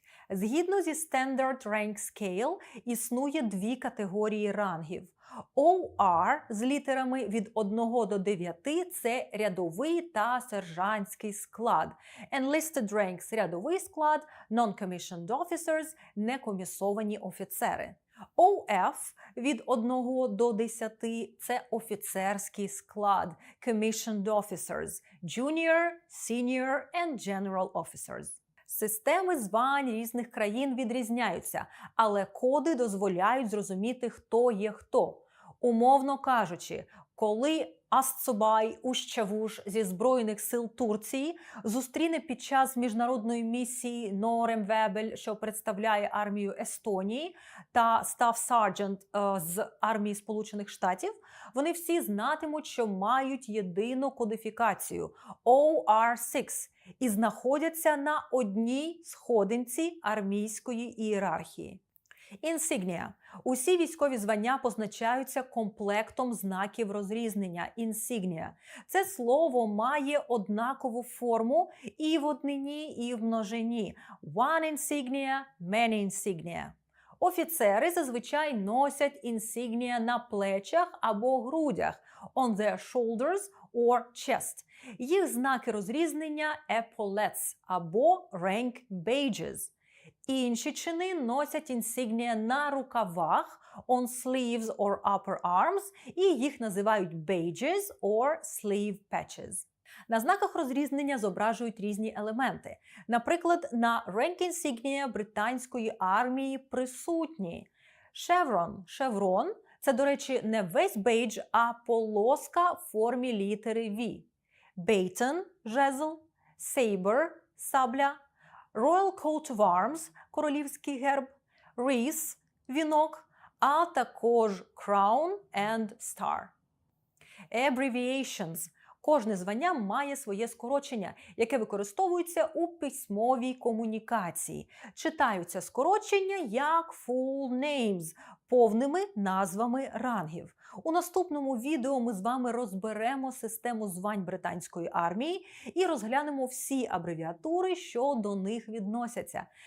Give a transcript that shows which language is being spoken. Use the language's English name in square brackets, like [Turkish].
[Ukrainian] Згідно зі Standard Rank Scale існує дві категорії рангів. OR з літерами від 1 до 9 – це рядовий та сержантський склад. [English] Enlisted Ranks [Ukrainian] – рядовий склад, [English] Non-Commissioned Officers [Ukrainian] – некомісовані офіцери. OF від 1 до 10 – це офіцерський склад, [English] Commissioned Officers, Junior, Senior and General Officers. [Ukrainian] Системи звань різних країн відрізняються, але коди дозволяють зрозуміти, хто є хто. Умовно кажучи, коли Астсубай Ущавуш зі Збройних сил Турції зустріне під час міжнародної місії Норемвебель, що представляє армію Естонії, та Staff Sergeant з армії Сполучених Штатів, вони всі знатимуть, що мають єдину кодифікацію OR6 і знаходяться на одній сходинці армійської ієрархії. Інсігнія. Усі військові звання позначаються комплектом знаків розрізнення. Інсігнія. Це слово має однакову форму і в однині, і в множині. [English] One insignia, many insignia. [Ukrainian] Офіцери зазвичай носять інсігнія на плечах або грудях. [English] On their shoulders or chest. [Ukrainian] Їх знаки розрізнення epaulets або [English] rank badges. [Ukrainian] Інші чини носять інсігнія на рукавах, [English] on sleeves or upper arms, [Ukrainian] і їх називають [English] badges or sleeve patches. [Ukrainian] На знаках розрізнення зображують різні елементи. Наприклад, на rank insignia британської армії присутні шеврон – це, до речі, не весь бейдж, а полоска в формі літери V. [English] Baton – [Ukrainian] жезл, [English] saber – [Ukrainian] сабля, [English] Royal Coat of Arms – [Ukrainian] королівський герб, [English] wreath – [Ukrainian] вінок, а також [English] crown and star. [Ukrainian] Abbreviations – кожне звання має своє скорочення, яке використовується у письмовій комунікації. Читаються скорочення як [English] full names [Ukrainian] – повними назвами рангів. У наступному відео ми з вами розберемо систему звань британської армії і розглянемо всі абревіатури, що до них відносяться.